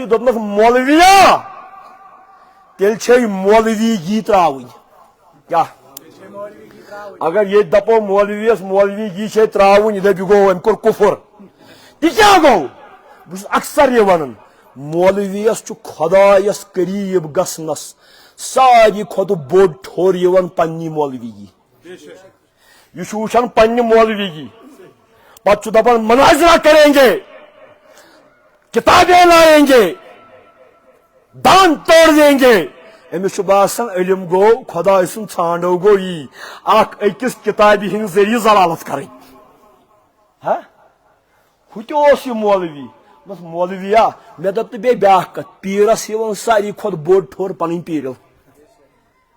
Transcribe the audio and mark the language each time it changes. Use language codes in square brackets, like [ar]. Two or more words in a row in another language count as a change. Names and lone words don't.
[ks] دوٚپنس مولویا تیٚلہِ چھے مولوی تراوٕنۍ کیٛاہ اگر ییٚتہِ دپو مولویس مولوی چھے تراوٕنۍ یہِ دپہِ گوٚو أمۍ کوٚر کُفر تہِ کیٛاہ گوٚو بہٕ چھُس اکثر یہِ ونان مولویس چھُ خۄدایس قریٖب گژھنس ساروی کھۄتہٕ بوٚڑ ٹھوٚر یِوان پننہِ مولوی یہِ چھُ وٕچھان پننہِ مولوی پتہٕ چھُ دپان [ur] مناظرہ کریں گے کتابیں لائیں گے دان توڑ دیں گے [ks] أمِس چھُ باسان علم گوٚو خۄداے سُنٛد ژھانڈو گوٚو یی اکھ أکِس کِتابہِ ہِنٛدۍ ذٔریعہٕ ضلالت کرٕنۍ ہا ہُہ تہِ اوس یہِ مولوی بس مولویا مےٚ دوٚپ تہٕ بیٚیہِ بیاکھ کتھ پیٖرس یِوان ساروی کھۄتہٕ بوٚڑ ٹھوٚر پنٕنۍ پیٖرل